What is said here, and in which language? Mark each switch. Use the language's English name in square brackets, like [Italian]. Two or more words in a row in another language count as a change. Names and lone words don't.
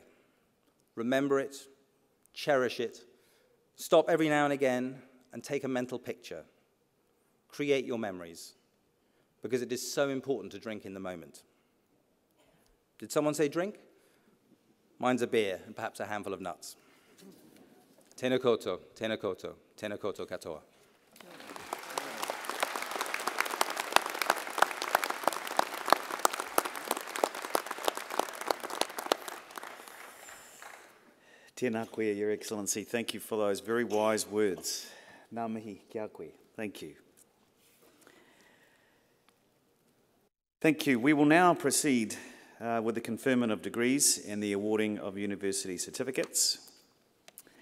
[English] Remember it, cherish it, stop every now and again and take a mental picture. Create your memories, because it is so important to drink in the moment. Did someone say drink? Mine's a beer and perhaps a handful of nuts. [Māori] Tēnā koutou, tēnā koutou, tēnā koutou katoa. Tēnā koe, [English] Your Excellency. Thank you for those very wise words. [Māori] Ngā mihi kia koe. [English] Thank you. Thank you. We will now proceed with the conferment of degrees and the awarding of university certificates.